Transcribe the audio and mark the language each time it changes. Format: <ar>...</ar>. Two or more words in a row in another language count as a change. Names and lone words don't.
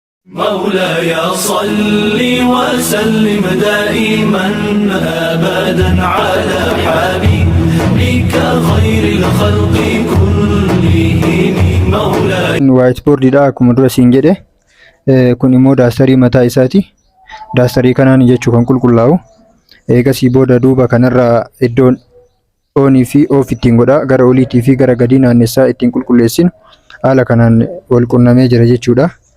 <ar>مولاي صل وسلم دائما أبدا على حبيبك خير الخلق كلهم مولاي.</ar> <om>Waayitboordiidha akkuma dura siin jedhe kun immoo daastarii mataa isaati. Daastarii kanaan jechuu kan qulqullaa'u eegasii booda duuba kanarraa iddoon onii fi off ittiin godha gara oliitii fi gara gadii naannessaa ittiin qulqulleessinu haala kanaan wal qunnamee jira jechuudha.</om>